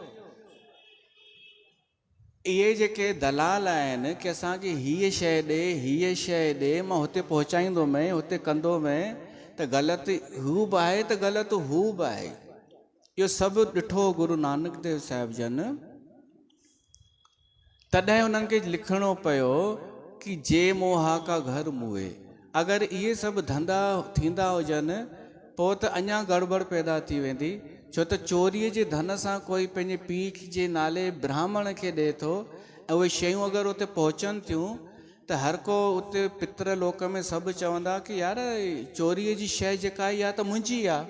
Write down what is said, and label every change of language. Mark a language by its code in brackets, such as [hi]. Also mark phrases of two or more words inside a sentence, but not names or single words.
[sd] इहे जेके दलाल आहिनि कि असांखे हीअ शइ ॾे, हीअ शइ ॾे, मां हुते पहुचाईंदोमांइ, हुते कंदोमांइ, त ग़लति हू बि आहे त ग़लति हू बि आहे। इहो सभु ॾिठो गुरु नानक देव साहिब जन। तॾहिं हुननि खे लिखिणो पियो कि जे मोहा का घर मुए। अगरि इहे सभु धंधा थींदा हुजनि पोइ त अञा गड़बड़ पैदा थी वेंदी। छो त चोरीअ जे धन सां कोई पंहिंजे पीउ जे नाले ब्राह्मण खे ॾिए थो ऐं उहे शयूं अगरि उते पहुचनि थियूं त हर को उते पितर लोक में सभु चवंदा कि यार चोरीअ जी शइ जेका इहा त मुंहिंजी आहे।